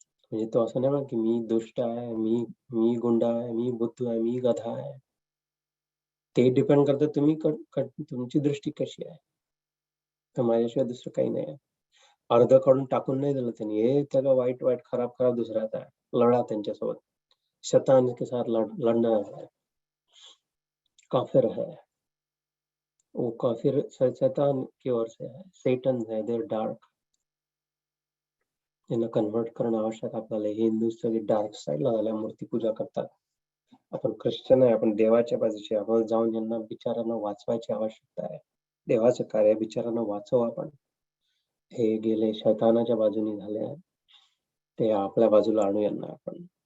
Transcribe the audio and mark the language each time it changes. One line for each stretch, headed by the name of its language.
Marathi: म्हणजे तो असं नाही म्हणत की मी दुष्ट आहे, मी गुंडा आहे, मी बुद्धू आहे, मी गधा आहे. ते डिपेंड करतं तुम्ही तुमची दृष्टी कशी आहे. तर माझ्याशिवाय दुसरं काही नाही आहे. अर्ध काढून टाकून नाही दिलं त्यांनी, हे त्याला वाईट वाईट खराब खराब दुसऱ्याचा आहे, लढा त्यांच्यासोबत.
Hindi: शैतान के साथ लड़ना है, काफिर है वो, काफिर शैतान की ओर से है, सेटन है,
English: They're dark.
Marathi: यांना कन्वर्ट करणं आवश्यक आपल्याला. हिंदू सगळे डार्क साईडला झाल्या, मूर्ती पूजा करतात. आपण ख्रिश्चन आहे, आपण देवाच्या बाजूचे. आपण जाऊन यांना बिचारांना वाचवायची आवश्यकता आहे. देवाचं कार्य, बिचारांना वाचव आपण. हे गेले शैतानाच्या बाजूने झाले, ते आपल्या बाजूला आणू यांना आपण.